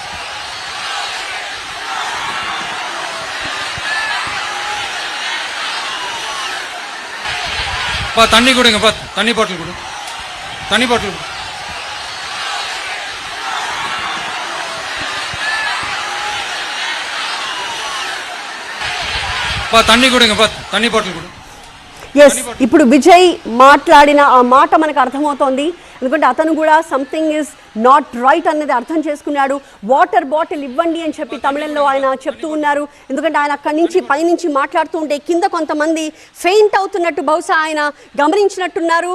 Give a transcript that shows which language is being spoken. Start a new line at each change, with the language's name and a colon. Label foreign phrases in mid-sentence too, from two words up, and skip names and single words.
Tamil: தண்ணி கொடுங்க, தண்ணி பாட்டில் கொடு, தண்ணி பாட்டில் கொடு. தண்ணி கொடுங்க, தண்ணி பாட்டில் கொடு.
Telugu: ఎస్, ఇప్పుడు విజయ్ మాట్లాడిన ఆ మాట మనకు అర్థమవుతోంది. ఎందుకంటే అతను కూడా
English: something is not right
Telugu: అనేది అర్థం చేసుకున్నాడు.
English: water bottle
Telugu: ఇవ్వండి అని చెప్పి తమిళంలో ఆయన చెప్తూ ఉన్నారు. ఎందుకంటే ఆయన అక్కడి నుంచి పైనుంచి మాట్లాడుతూ ఉంటే కింద కొంతమంది ఫెయింట్ అవుతున్నట్టు బహుశా ఆయన గమనించినట్టున్నారు.